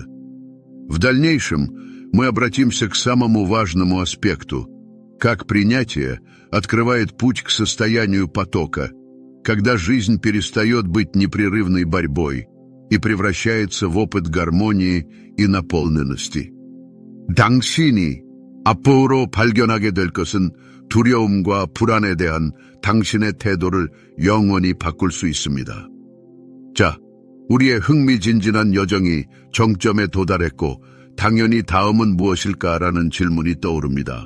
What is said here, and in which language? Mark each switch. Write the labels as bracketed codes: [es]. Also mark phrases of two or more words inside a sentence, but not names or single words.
[ru] В дальнейшем мы обратимся к самому важному аспекту, как принятие открывает путь к состоянию потока, когда жизнь перестает быть непрерывной борьбой и превращается в опыт гармонии и наполненности. [ko] 당신이 앞으로 발견하게 될 것은 두려움과 불안에 대한 당신의 태도를 영원히 바꿀 수 있습니다. 자, 우리의 흥미진진한 여정이 정점에 도달했고 당연히 다음은 무엇일까라는 질문이 떠오릅니다.